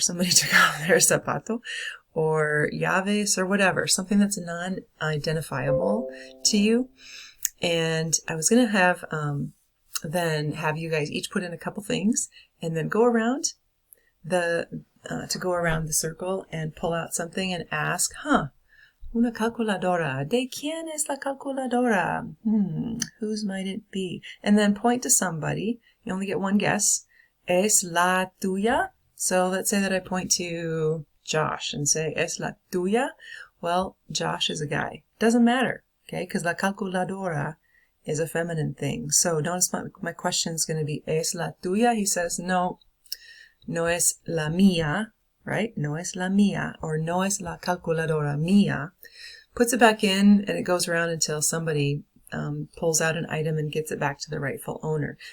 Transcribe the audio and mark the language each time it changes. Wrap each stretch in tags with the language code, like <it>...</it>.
<en>Somebody took off their zapato, or llaves or whatever, something that's non-identifiable to you. And I was going to have then have you guys each put in a couple things and then go around the circle and pull out something and ask, una calculadora.</en> <es>¿De quién es la calculadora?</es> <en>Whose might it be? And then point to somebody. You only get one guess.</en> <es>Es la tuya?</es> <en>So let's say that I point to Josh and say,</en> <es>es la tuya?</es> <en>Well, Josh is a guy. Doesn't matter, okay? Because la calculadora is a feminine thing. So notice my question is going to be,</en> <es>es la tuya?</es> <en>He says,</en> <es>no es la mía,</es> <en>right?</en> <es>No es la mía, or no es la calculadora mía.</es> <en>Puts it back in, and it goes around until somebody pulls out an item and gets it back to the rightful owner.</en>